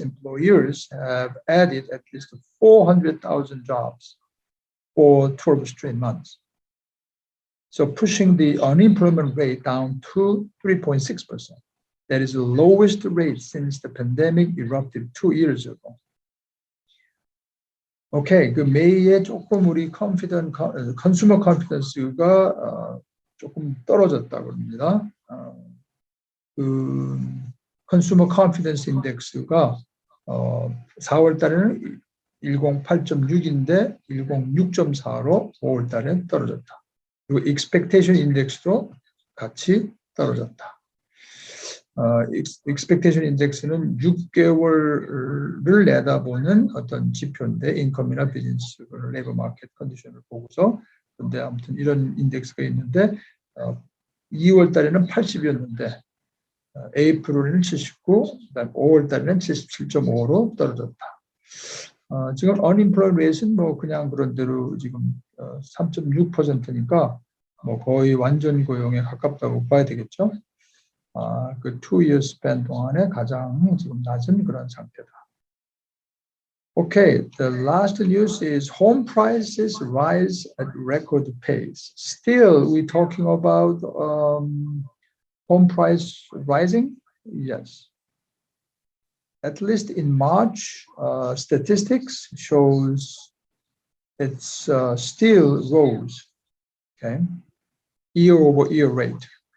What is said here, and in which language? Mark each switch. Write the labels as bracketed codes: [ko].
[en] employers have added at least 400,000 jobs for 12 straight months. So pushing the unemployment rate down to 3.6%. That is the lowest rate since the pandemic erupted 2 years ago. [ko] Okay, 그 메이에 조금 우리 consumer confidence가 조금 떨어졌다고 합니다. 그 consumer confidence index가 4월 달에는 108.6인데 106.4로 5월 달에 떨어졌다. 그리고 expectation index도 같이 떨어졌다. expectation index는 6개월을 내다보는 어떤 지표인데 인컴이나 비즈니스, 레이버 마켓 컨디션을 보고서 근데 아무튼 이런 인덱스가 있는데 2월 달에는 80이었는데 에이프릴에는 79, 그다음 5월 달에는 77.5로 떨어졌다. 지금 unemployment rate는 뭐 그냥 그런 대로 지금 3.6%니까 뭐 거의 완전 고용에 가깝다고 봐야 되겠죠. 그 2-year span 동안에 가장 지금 낮은 그런 상태다. [en] Okay, the last news is home prices rise at record pace. Still, we're talking about home price rising? Yes. At least in March, statistics shows it's still rose, okay, year-over-year rate.